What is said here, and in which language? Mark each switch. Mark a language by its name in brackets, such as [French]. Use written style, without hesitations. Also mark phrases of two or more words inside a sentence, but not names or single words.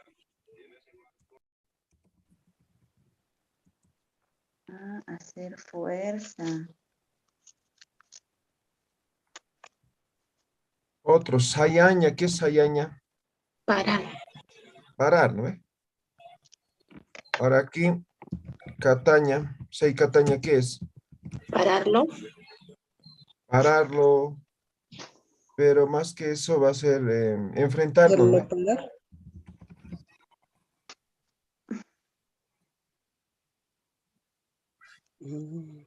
[Spanish] Hacer fuerza. Otro, sayaña, ¿qué es sayaña? Parar, Parar, ¿no ve? Ahora aquí, [Aymara] cataña, sei cataña, [Spanish] ¿qué es? pararlo, Pararlo, pero más que eso va a ser enfrentarlo, ¿no Hacerlo ve? parar. Mm.